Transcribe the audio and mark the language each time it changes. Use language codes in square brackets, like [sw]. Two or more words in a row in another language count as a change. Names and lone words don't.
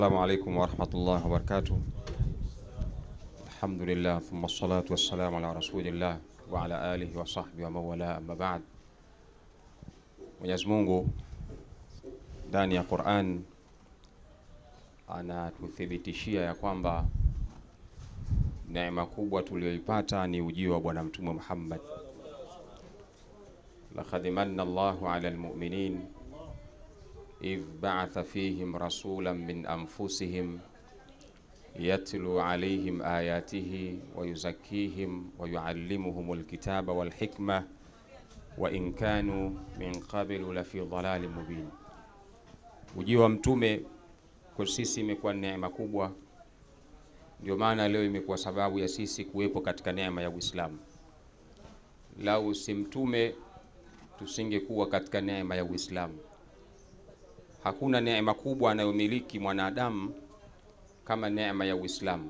[ar] السلام عليكم ورحمة الله وبركاته. الحمد لله، ثم الصلاة والسلام على رسول الله وعلى آله وصحبه ومولاه، أما بعد. [sw] Mwenyezi Mungu ndani ya Qur'an anatuthibitishia ya kwamba neema kubwa tuliyoipata ni ujio wa Bwana Mtume Muhammad. [ar] لقد من الله على المؤمنين إذ بعث فيهم رسولا من أنفسهم يتلو عليهم آياته ويزكيهم ويعلمهم الكتاب والحكمة وإن كانوا من قبل لفي ضلال مبين. [sw] Ujio wa mtume kwa sisi imekuwa neema kubwa, ndio maana leo imekuwa sababu ya sisi kuwepo katika neema ya Uislamu. Lau si mtume tusingekuwa katika neema ya Uislamu. Hakuna neema kubwa anayomiliki mwanadamu kama neema ya Uislamu.